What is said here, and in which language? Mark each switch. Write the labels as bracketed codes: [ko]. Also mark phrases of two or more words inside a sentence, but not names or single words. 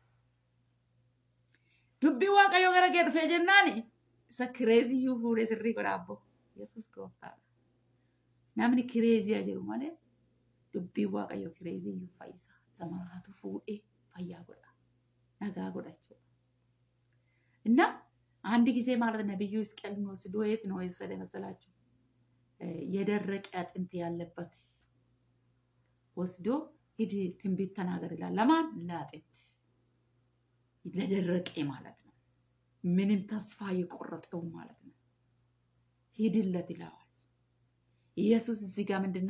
[om] Dubbii Waaqayyo gara kee dhufee jennaani isa kireeziyyuu fuudhee sirrii godha abbo. Yesuus gooftaadha. Namni kireeziyaa jiru malee dubbii Waaqayyo kireeziyyuu fayyisaa. Isa maraatu fuudhee fayyaa godha. Nagaa godha jechuudha. [am] እና አንድ ጊዜ ማለት ነብዩ ሕዝቅኤልን ወስዶ የት ነው የወሰደ መሰላችሁ? የደረቀ አጥንት ያለበት ወስዶ ሂድ ትንቢት ተናገር ይላል። ለማን? ለአጥንት ለደረቀ ማለት ነው። ምንም ተስፋ የቆረጠው ማለት ነው። ሂድለት ይላል ኢየሱስ። እዚህ ጋር ምንድነው?